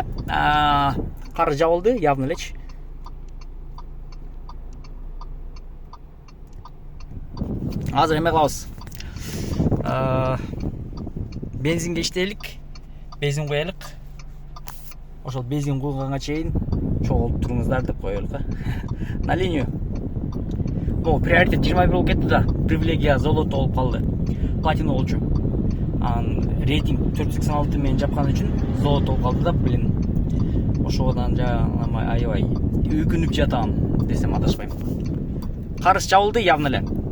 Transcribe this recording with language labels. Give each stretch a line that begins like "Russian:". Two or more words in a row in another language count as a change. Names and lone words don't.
Kyrgyz: Кар жабылды, явно элечи. Азыр эме кылабыз. Бензинге иштейлик. Бензин коелук. Ошол бензин койганга чейин чогулуп туруңуздар деп коелук.
Russian: На линию. Могу приоритет 21
Kyrgyz: болуп кетти да.
Russian: Привилегия золото
Kyrgyz: болуп калды. Платина болчу. Рейтинг 486 менен жапкан үчүн золото болуп калды да, блин. Ошодон жаңы аябай өкүнүп жатам десем адашпайм. Карыш жабылды явно эле.